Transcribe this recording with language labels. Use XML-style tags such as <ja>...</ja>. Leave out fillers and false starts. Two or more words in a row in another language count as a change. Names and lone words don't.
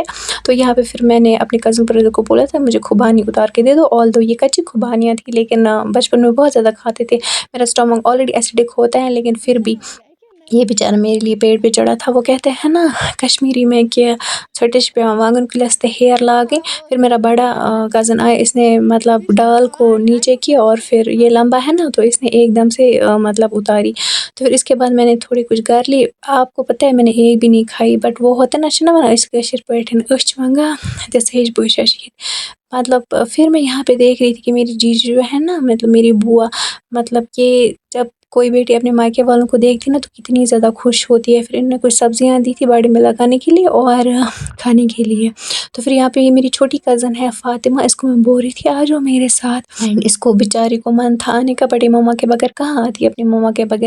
<ur>تو یہاں پہ پھر میں نے اپنے</ur> <en>cousin brother</en> <ur>کو بولا تھا مجھے خوبانی اتار کے دے دو، آل دو یہ کچی خوبانیاں تھی، لیکن بچپن میں بہت زیادہ کھاتے تھے، میرا</ur> <en>stomach already acidic</en> <ur>ہوتا ہے، لیکن پھر بھی یہ بیچارہ میرے لیے پیڑ پہ چڑھا تھا۔ وہ کہتے ہیں نا کشمیری میں کہ</ur> <ks>چھٹش پہ وانگن کلس تے ہیر لاگے،</ks> <ur>پھر میرا بڑا کزن آیا، اس نے مطلب ڈال کو نیچے کیا، اور پھر یہ لمبا ہے نا تو اس نے ایک دم سے مطلب اتاری، تو پھر اس کے بعد میں نے تھوڑی کچھ کر لی۔ آپ کو پتہ ہے میں نے ایک بھی نہیں کھائی، بٹ وہ ہوتا نا</ur> <ks>چھنا ونان اس کٲشِر پٲٹھۍ أچھ منٛگان تِژھ ہِش بہٕ ششید،</ks> <ur>مطلب پھر میں یہاں پہ دیکھ رہی تھی کہ میری جیجی جو ہے نا، مطلب میری بوا، مطلب کہ جب کوئی بیٹی اپنے مائکے والوں کو دیکھتی نا تو کتنی زیادہ خوش ہوتی ہے۔ پھر انہوں نے کچھ سبزیاں دی تھی باڑی میں لگانے کے لیے اور کھانے کے لیے، تو پھر یہاں پہ یہ میری چھوٹی کزن ہے فاطمہ، اس کو میں بول رہی تھی آ جاؤ میرے ساتھ، اس کو بیچاری کو من تھا آنے کا، بڑی مما کے بغیر کہاں آتی ہے اپنی مما کے بغیر۔</ur>